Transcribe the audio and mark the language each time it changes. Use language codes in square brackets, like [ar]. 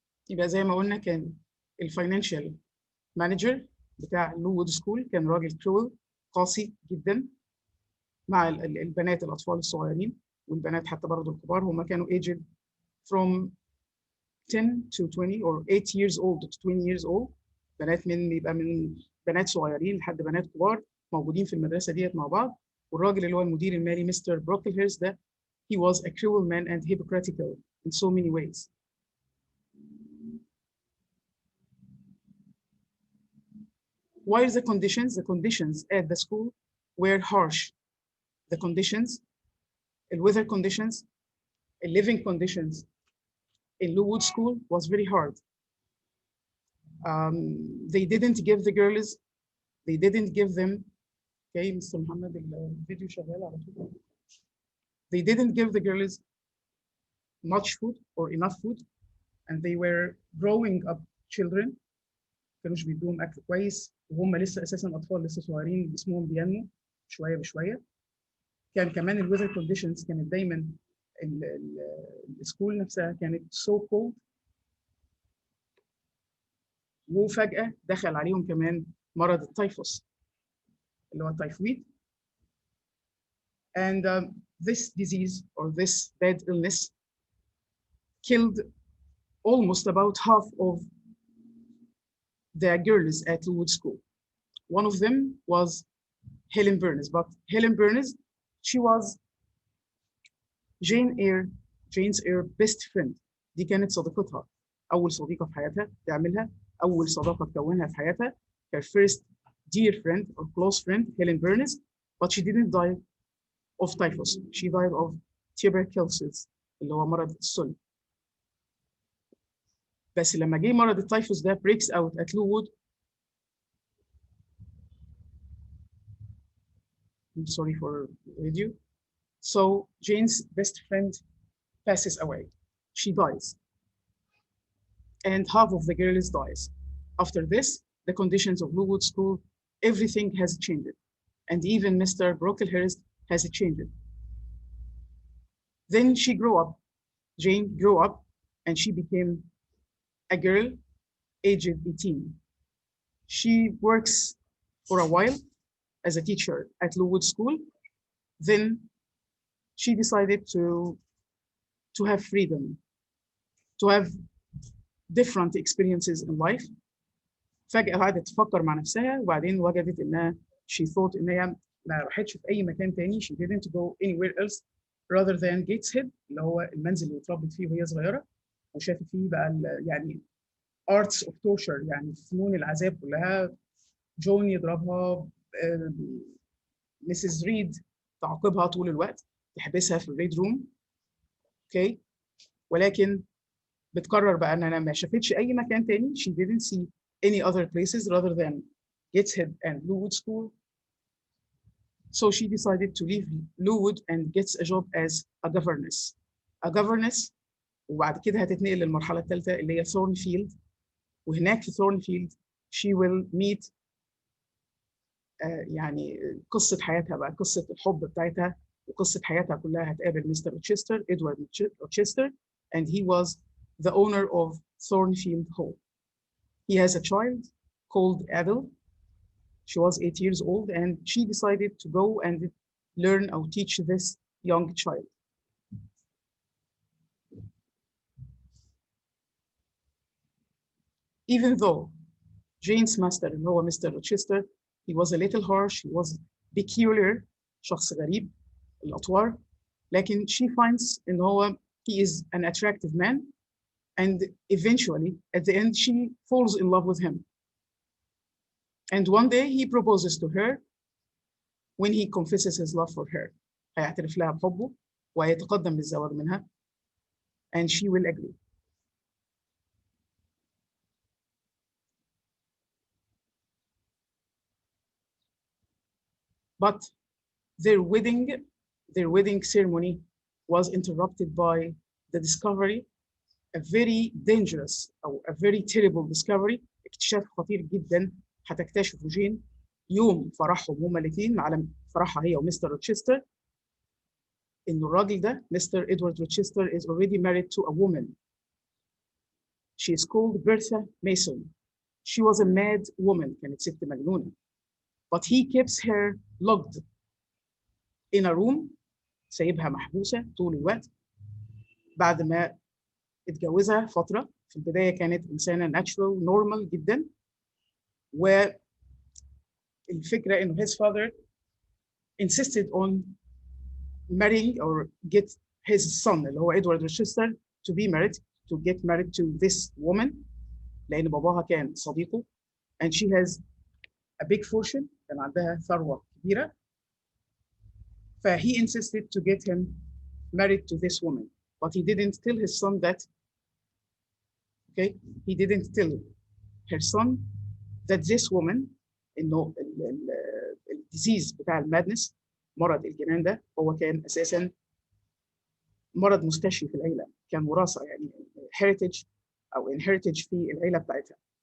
[ar] يبقى زي ما قلنا كان الفاينانشال مانجر بتاع لوود سكول كان راجل كرول قاسي جدا مع البنات الاطفال الصغيرين، والبنات حتى برضه الكبار، هم كانوا [en] aged from 10 to 20 or 8 years old to 20 years old. [ar] بنات يبقى من بنات صغيرين لحد بنات كبار موجودين في المدرسه ديت مع بعض. والراجل اللي هو المدير المالي مستر بروكلهيرست ده [en] he was a cruel man and hypocritical in so many ways. While the conditions at the school were harsh. The conditions, the weather conditions, the living conditions in Lowood School was very hard. They didn't give the girls, they didn't give them, okay, Mr. [ar] Muhammad, الفيديو شغال على طول. [en] They didn't give the girls much food or enough food, and they were growing up children. [ar] كانوش بيدوهم أكل كويس، وهم لسه أساساً أطفال لسه صغيرين، جسمهم بينمو شوية بشوية. كان كمان الويذر كونديشنز كانت دايماً السكول نفسها كانت [en] so cold، [ar] وفجأة دخل عليهم كمان مرض التيفوس اللي هو التيفويد. [en] And this disease or this bad illness killed almost about half of the girls at Lowood School. One of them was Helen Burns, but Helen Burns, she was Jane's Eyre best friend. [ar] دي كانت صديقتها، أول صديقة في حياتها تعملها، أول صداقة تكونها في حياتها. [en] Her first dear friend or close friend, Helen Burns, but she didn't die of typhus. She died of tuberculosis [ar] اللي هو مرض السل. بس لما جه مرض التيفوس ده [en] breaks out at Lowood. I'm sorry for the video. So Jane's best friend passes away. She dies. And half of the girls dies. After this, the conditions of Lowood School, everything has changed. And even Mr. Brocklehurst has changed. Then she grew up. Jane grew up and she became a girl aged 18. She works for a while as a teacher at Lowood School. Then she decided to have freedom, to have different experiences in life. [ar] فجأة قعدت تفكر مع نفسها، وبعدين وجدت إنها [en] she thought [ar] إن هي ما راحتش في أي مكان تاني. [en] She didn't go anywhere else rather than Gateshead [ar] اللي هو المنزل اللي اتربت فيه وهي صغيرة، وشافت فيه بقى يعني [en] arts of torture، [ar] يعني فنون العذاب كلها. جون يضربها، مسز ريد تعاقبها طول الوقت، تحبسها في الريد روم. اوكي. ولكن بتقرر بقى ان انا ما شافتش اي مكان تاني. [en] She didn't see any other places rather than Gateshead and Lowood School. So she decided to leave Lowood and gets a job as a governess. A governess، [ar] وبعد كده هتتنقل للمرحلة الثالثة اللي هي Thornfield. وهناك في Thornfield [en] she will meet [ar] يعني قصة حياتها بقى، قصة الحب بتاعتها وقصة حياتها كلها هتقابل مستر روتشستر، إدوارد روتشستر, [en] and he was the owner of Thornfield Hall. He has a child called Adele. She was 8 years old and she decided to go and learn or teach this young child. Even though Jane's master [ar] اللي هو [en] Mr. Rochester, he was a little harsh, he was peculiar, [ar] شخص غريب الأطوار, [en] لكن she finds [ar] إن هو [en] he is an attractive man, and eventually at the end she falls in love with him. And one day he proposes to her when he confesses his love for her. [ar] هيعترف لها بحبه ويتقدم للزواج منها, [en] and she will agree. But their wedding ceremony was interrupted by the discovery, a very dangerous or a very terrible discovery, [ar] اكتشاف خطير جدا هتكتشفه جين يوم فرحهم هما الاثنين على فرحها هي ومستر روتشستر, إن الراجل ده Mr. [en] Edward Rochester is already married to a woman. She is called Bertha Mason. She was a mad woman, [ar] كانت ست مجنونة. [en] But he keeps her locked in a room, [ar] سايبها محبوسة طول الوقت. بعد ما اتجوزها فترة, في البداية كانت إنسانة natural, normal جدا. [en] والفكرة إنه his father insisted on marrying or get his son [ar] اللي هو [en] Edward Rochester to be married, to get married to this woman, [ar] لأن باباها كان صديقه, [en] and she has a big fortune, [ar] كان عندها ثروة كبيرة. [en] فhe insisted to get him married to this woman, but he didn't tell his son that. Okay, he didn't tell her son that this woman, [ar] إنه الديزيز بتاع المادنس, مرض الجنان ده, هو كان أساساً مرض مستشري في العيلة, كان وراثة يعني heritage أو inheritage في العيلة بتاعتها.